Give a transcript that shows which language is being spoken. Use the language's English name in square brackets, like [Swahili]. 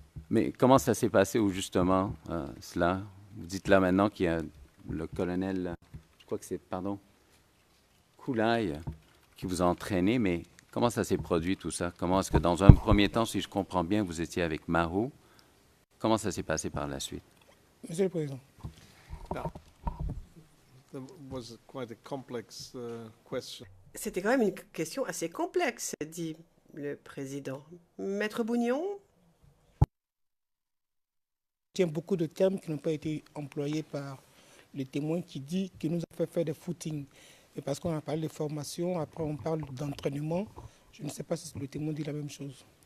[French] Mais comment ça s'est passé où justement cela? Vous dites là maintenant qu'il y a le colonel, je crois que c'est, pardon, Koulaï qui vous a entraîné, mais comment ça s'est produit tout ça? Comment est-ce que dans un premier temps, si je comprends bien, vous étiez avec Maro? Comment ça s'est passé par la suite? Monsieur le Président. [English] Now, that was quite a complex question. [French] C'était quand même une question assez complexe, dit le président. Maître Bougnon? Il y a beaucoup de termes qui n'ont pas été employés par le témoin qui dit qu'il nous a fait faire des footings. Et parce qu'on a parlé de formation, après on parle d'entraînement. Je ne sais pas si le témoin dit la même chose.